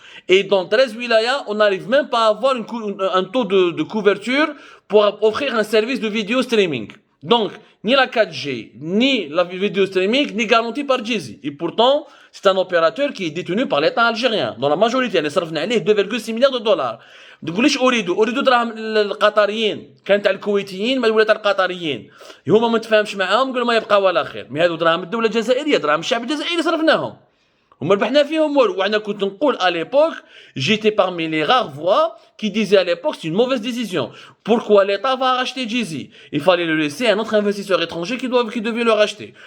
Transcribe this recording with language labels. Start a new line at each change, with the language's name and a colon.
French: Et dans 13 wilayas, on n'arrive même pas à avoir un taux de couverture pour offrir un service de vidéo streaming. Donc, ni la 4G, ni la vidéo streaming, ni garantie par Jay-Z. Et pourtant, c'est un opérateur qui est détenu par l'État algérien. Dans la majorité, il
Arabic: صرفنا عليه
French: 2,6 milliards de dollars.
Arabic: ما تقوليش أريدو دراهم القطريين، كانت تاع الكويتيين ما تاع القطريين. هما ما تفاهمش معاهم قالوا ما يبقى ولا خير. مي هذو دراهم الدولة الجزائرية، دراهم الشعب الجزائري صرفناهم. وما ربحنا فيهم والو. وأنا كنت نقول
French: à l'époque, j'étais parmi les rares voix qui disaient à l'époque c'est une mauvaise décision. Pourquoi l'État va racheter Jay-Z? Il fallait le laisser à un autre investisseur étranger qui devait le racheter.